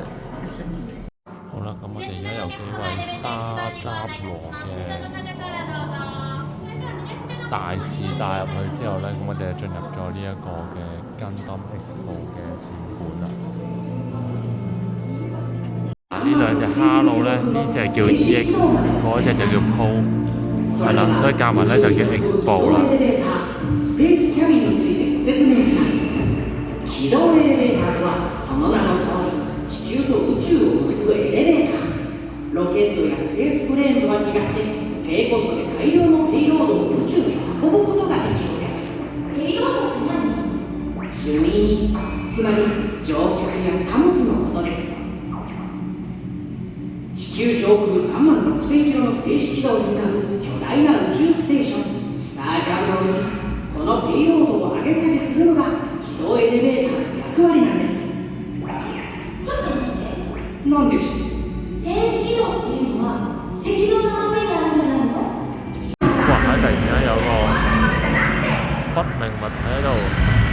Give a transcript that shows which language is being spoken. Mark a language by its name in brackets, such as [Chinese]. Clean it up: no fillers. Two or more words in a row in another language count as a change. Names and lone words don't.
[Cantonese] 好啦，咁我哋而家有幾位 Star Drop 嘅大使帶入去之後咧，咁我哋就進入咗呢一個嘅 Gundam Expo 嘅展館啦。呢兩隻哈魯咧，呢隻叫 EX， 嗰隻就叫 PO， 係啦，所以夾埋咧就叫 Expo 啦。 [Japanese] 軌道エレベーターとはその名の通り地球と宇宙を結ぶエレベーター。ロケットやスペースプレーンとは違って低コストで大量のペイロードを宇宙に運ぶことができるんです。ペイロードって何？積み荷、つまり乗客や貨物のことです。地球上空36,000キロの静止軌道に向かう巨大な宇宙ステーションスタージャムにおいてこのペイロードを上げ下げするのが軌道エレベーターの役割なんです。ちょっと待って。何でしょう？静止軌道っていうのは赤道の上にあるんじゃないの？哇！ [Cantonese] 突然間有個不明物體喺度。